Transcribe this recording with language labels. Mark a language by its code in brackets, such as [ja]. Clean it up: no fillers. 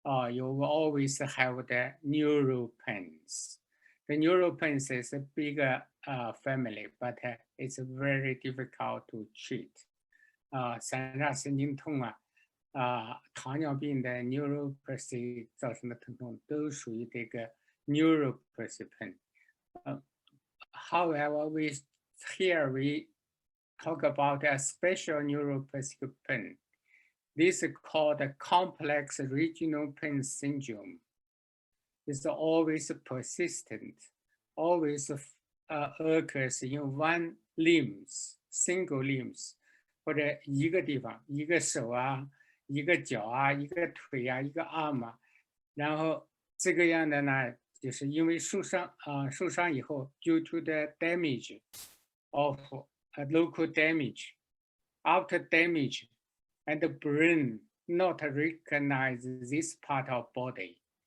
[en] You will always have the neural pains. The neural pains is a bigger family, but it's very difficult to treat. [zh] 三叉神经痛糖尿病的 neuropathy 造成的疼痛都属于这个 neuropathy pain. [en] However, here we talk about a special neuropathic pain. This is called a complex regional pain syndrome. It's always persistent, always occurs in one limbs, single limbs, [zh] 或者一个地方，一个手一个脚一个腿一个 arm 然后这个样的呢，就是因为受伤以后 [en] due to the damage of local damage, after damage, and the brain not recognize this part of body.